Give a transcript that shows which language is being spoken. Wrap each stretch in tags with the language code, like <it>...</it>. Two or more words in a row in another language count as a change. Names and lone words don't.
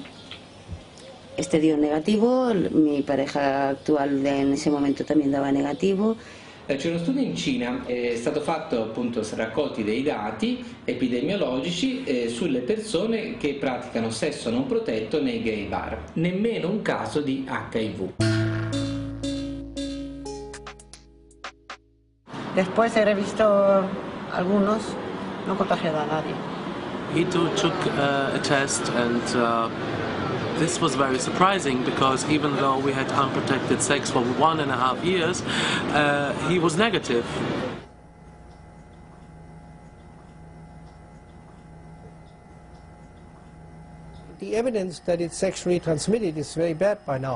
<es>Este dio negativo, mi pareja actual en ese momento también daba negativo.</es> <it>C'è uno studio in Cina, è stato fatto appunto raccolti dei dati epidemiologici sulle persone che praticano sesso non protetto nei gay bar, nemmeno un caso di HIV.</it> <es>Después he revisto algunos, no contagiado a nadie.</es> <en>He too took a test, and this was very surprising because even though we had unprotected sex for 1.5 years, he was negative. The evidence that it's sexually transmitted is very bad by now.</en>